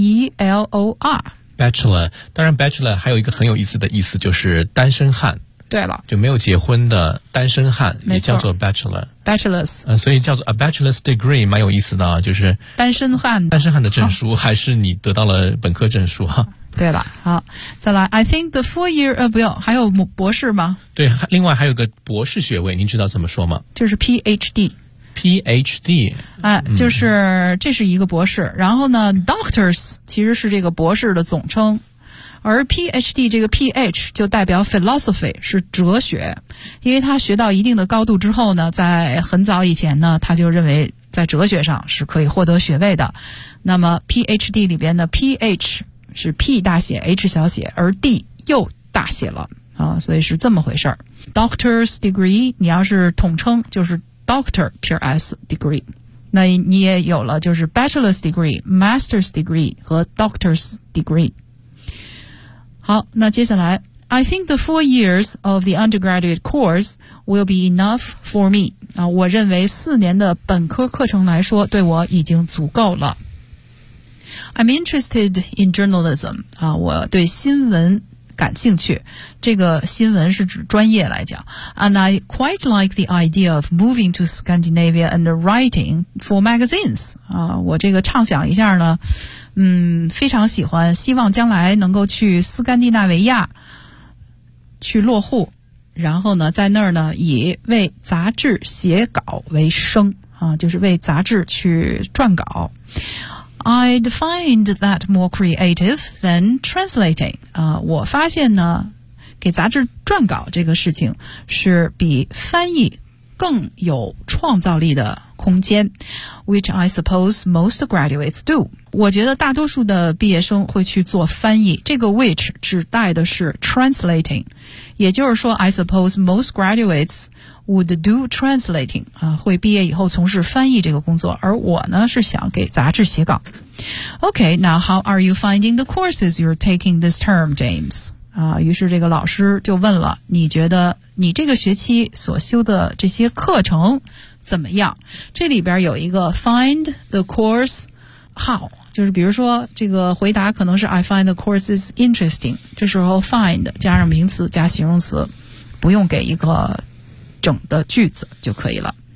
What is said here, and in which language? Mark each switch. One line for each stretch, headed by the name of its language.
Chinese: ？Bachelor，B-A-C-H-E-L-O-R。Bachelor， 当然 bachelor 还有一个很有意思的意思就是单身汉。对了，就没有结婚的单身汉也叫做 bachelor。
English: Bachelor's，
Chinese: 所以叫做 a bachelor's degree 蛮有意思的啊，就是单身汉的证书，还是你得到了本科证书哈。对了，好，再来。
English: I think the 4 year
Chinese: 不用，还有博士吗？对，另外还有个博士学位，您知道怎么说吗？就是 PhD。 PhD。就是这是一个博士，然后呢 ，Doctors 其实是这个博士的总称，而 PhD 这个 PH 就代表 philosophy 是哲学，因为他学到一定的高度之后呢，在很早以前呢，他就认为在哲学上是可以获得学位的。那么 PhD 里边的 PH。是 P 大写 H 小写而 D 又大写了所以是这么回事 Doctor's degree 你要是统称就是 Doctor PS degree 那你也有了就是 Bachelor's degree Master's degree 和 Doctor's degree 好那接下来
English: I think the 4 years of the undergraduate course will be enough for me
Chinese: 我认为4年的本科课程来说对我已经足够了
English: I'm interested in journalism.
Chinese: 我对新闻感兴趣，这个新闻是指专业来讲。
English: And I quite like the idea of moving to Scandinavia and writing for magazines.
Chinese: 我这个畅想一下呢，非常喜欢，希望将来能够去斯堪的纳维亚去落户，然后呢在那儿呢以为杂志写稿为生啊，就是为杂志去撰稿。
English: I'd find that more creative than translating.
Chinese: 我发现呢，给杂志撰稿这个事情是比翻译更有创造力的空间。
English: Which I suppose most graduates do.
Chinese: 我觉得大多数的毕业生会去做翻译，这个 which 指代的是 translating. 也就是说
English: I suppose most graduates would do translating.
Chinese: 会毕业以后从事翻译这个工作，而我呢是想给杂志写稿。
English: Okay, now how are you finding the courses you're taking this term, James?
Chinese: 于是这个老师就问了，你觉得你这个学期所修的这些课程怎么样？这里边有一个 find the course how， 就是比如说这个回答可能是
English: I find the courses interesting，
Chinese: 这时候 find 加上名词加形容词，不用给一个整的句子就可以了。